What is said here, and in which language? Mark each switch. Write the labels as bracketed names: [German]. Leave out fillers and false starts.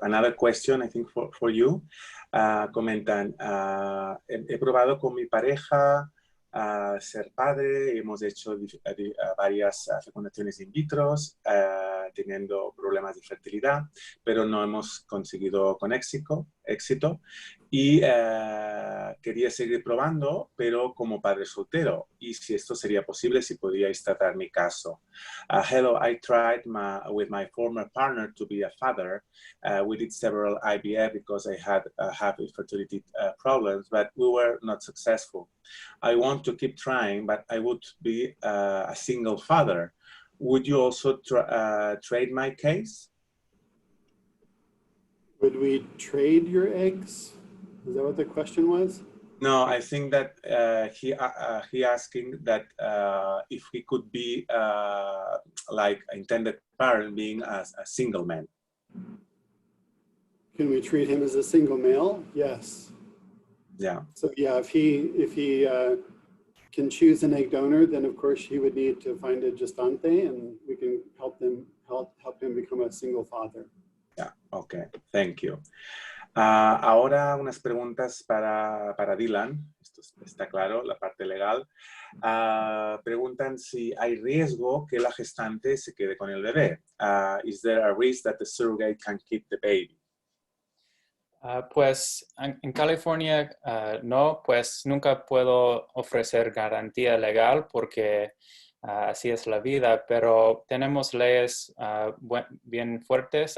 [English] Another question, I think, for you. [Spanish] Comentan, he probado con mi pareja a ser padre, hemos hecho varias fecundaciones in vitro, teniendo problemas de fertilidad, pero no hemos conseguido con éxito y quería seguir probando, pero como padre soltero, y si esto sería posible, si podíais tratar mi caso. [English] Hello, I tried with my former partner to be a father. We did several IVF because I had infertility problems, but we were not successful. I want to keep trying, but I would be a single father. Would you also trade my case? Would we trade your eggs? Is that what the question was? No, I think that he asking that if he could be like intended parent being a single man. Can we treat him as a single male? Yes. Yeah. So yeah, if he can choose an egg donor, then of course he would need to find a gestante, and we can help him become a single father. Yeah. Okay. Thank you. [Spanish] Ahora unas preguntas para Dylan. Esto está claro, la parte legal. Preguntan si hay riesgo que la gestante se quede con el bebé. [English] Is there a risk that the surrogate can keep the baby? [Spanish] Pues en California no, pues nunca puedo ofrecer garantía legal porque así es la vida, pero tenemos leyes bien fuertes.